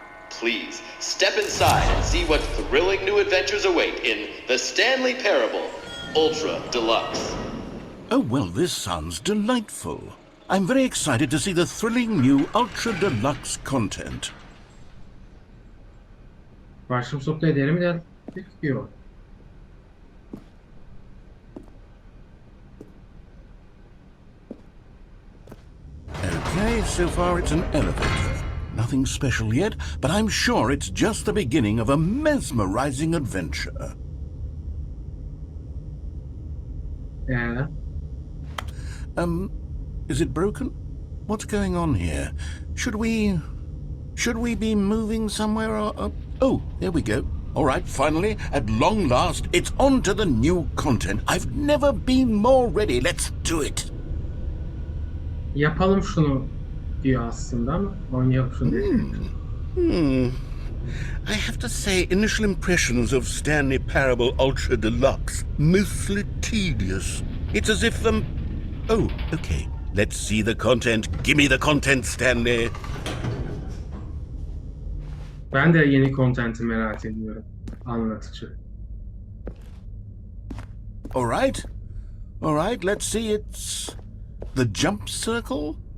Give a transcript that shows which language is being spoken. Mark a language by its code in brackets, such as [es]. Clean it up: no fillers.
[en] Please step inside and see what thrilling new adventures await in the Stanley Parable Ultra Deluxe. Oh, well, this sounds delightful. I'm very excited to see the thrilling new Ultra Deluxe content. [tr] Başım soktu ederim de bekliyor. [en] Okay, so far it's an elevator. Nothing special yet, but I'm sure it's just the beginning of a mesmerizing adventure. Is it broken? What's going on here? Should we be moving somewhere or oh, there we go. All right, finally, at long last, it's on to the new content. I've never been more ready. Let's do it. [tr] Yapalım şunu diyor aslında ama oynayalım şunu diyor. [en] I have to say, initial impressions of Stanley Parable Ultra Deluxe, mostly tedious. It's as if oh, okay. Let's see the content. Give me the content, Stanley. [tr] Ben de yeni kontenti merak ediyorum. Anlatıcı. [en] All right, let's see, it's the jump circle?